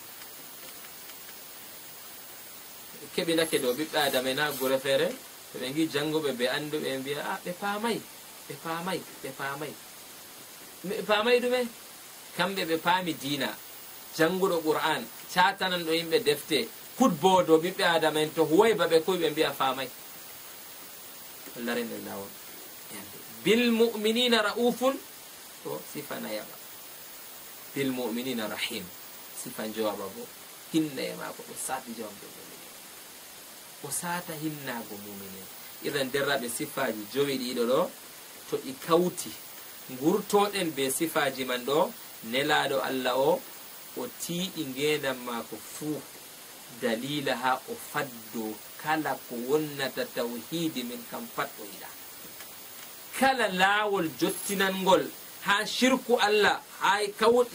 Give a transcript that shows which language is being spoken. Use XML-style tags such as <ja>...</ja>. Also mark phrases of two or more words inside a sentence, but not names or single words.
<ff>keɓinake ɗo ɓiɓɓe adama en ha gure feere to ɓe gi janguɓe ɓe anduɓe mbiya ɓe paamay ɓe paamay ɓe paamay ɓe paamay ɗume kamɓe ɓe paami diina jannguɗo qur'an catanan ɗo yimɓe defte kutbodo ɓiɓɓe adama en to huway baɓe koy ɓe mbiya famay allah rende lawol</ff> <ar>بالمؤمنين رؤوف</ar> <ff>to sifa nayaɓa</ff> <ar>بالمؤمنين رحيم</ar> <ff>sifa jowaba bo hinnaye mako ɗo sati jawamde o sata hinnago muminen idan derraɓe sifaji jowi ɗiɗo ɗo to ɗi kawti gurtoɗen be sifaji man ɗo nelaɗo allah o tiiɗi ngendam mako fuu dalila ha o faddo kala ko wonnata tawhidi min kam pat o yiɗa kala laawol jottinangol ha shirku allah hay kawti</ff>